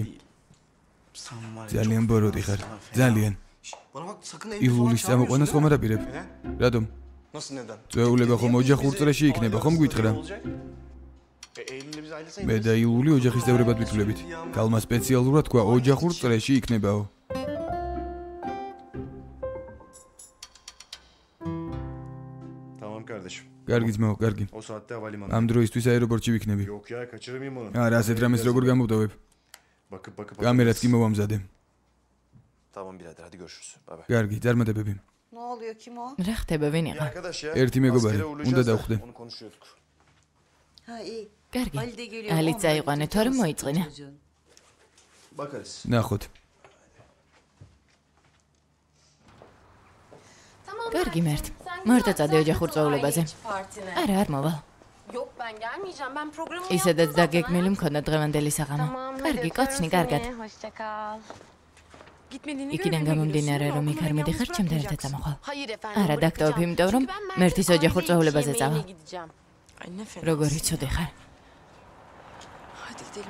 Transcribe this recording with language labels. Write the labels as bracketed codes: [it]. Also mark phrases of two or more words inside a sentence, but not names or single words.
[ka] ძალიან ბოროტი ხარ. ძალიან. ილულის წამოყვანას ხომ არ აპირებ? რატომ? წვეულება ხომ ოჯახურ წრეში იქნება, ხომ გვითხრა? მე და ილული ოჯახის წევრებად ვიქვლებით. კალმა სპეციალურად თქვა ოჯახურ წრეში იქნებაო. [tr] Tamam kardeşim. [ka] კარგი ძმაო, კარგი. [tr] O saatte havalimanı. [ka] ამ დროისთვის აეროპორტში ვიქნები. [tr] Yok ya, kaçırmayayım onu. [ka] არა, ასეთ რამეს როგორ გამოვტოვებ? [tr] Bakıp. [ka] კამერაც კი მოვამზადე. [tr] Tamam birader, hadi görüşürüz. Bay bay. [ka] კარგი, წარმატებები. [tr] Ne oluyor, kim o? [ka] რა ხდება, ვინ იყო? [tr] Arkadaş ya. ერთი მეგობარი, უნდა დავხვდე. Onu konuşuyorduk. Ha iyi. [ka] კარგი. ალი წაიყვანე, თორემ მოიწყინა. [tr] Bakarız. [ka] ნახოთ. კარგი მერტ. მარტო წადე ოჯახურ სწავლებაზე. არა, არ მოვალ. [tr] Yok ben gelmeyeceğim. Ben programımı [ka] ისედაც დაგეგმილი მქონდა დღევანდელი საღამო. კარგი, კოცნი, კარგად. [tr] Hoşça kal. Gitmediğini [ka] იქიდან გამომდინარე, რომ იქ არ მიდიხარ, ჩემთან ერთად წამოხვალ. [tr] Hayır efendim. [ka] არა, დაგტოვებ, იმიტომ რომ მერტის ოჯახურ სწავლებაზე წავალ. [tr] Ay ne fena. [ka] როგორი ცუდი ხარ. [tr] Hadi gidelim.